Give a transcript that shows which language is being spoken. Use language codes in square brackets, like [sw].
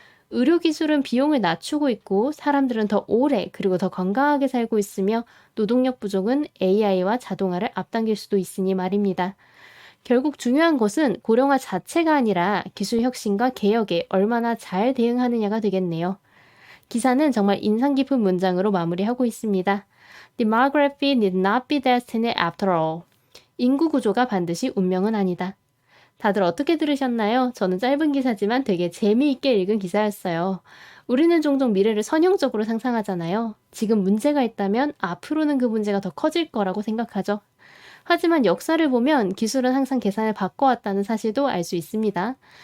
[ko] 의료기술은 비용을 낮추고 있고 사람들은 더 오래 그리고 더 건강하게 살고 있으며 노동력 부족은 AI와 자동화를 앞당길 수도 있으니 말입니다. 결국 중요한 것은 고령화 자체가 아니라 기술 혁신과 개혁에 얼마나 잘 대응하느냐가 되겠네요. 기사는 정말 인상 깊은 문장으로 마무리하고 있습니다. [en] Demography need not be destiny after all. [ko] 인구 구조가 반드시 운명은 아니다. 다들 어떻게 들으셨나요? 저는 짧은 기사지만 되게 재미있게 읽은 기사였어요. 우리는 종종 미래를 선형적으로 상상하잖아요. 지금 문제가 있다면 앞으로는 그 문제가 더 커질 거라고 생각하죠. 하지만 역사를 보면 기술은 항상 계산을 바꿔왔다는 사실도 알 수 있습니다.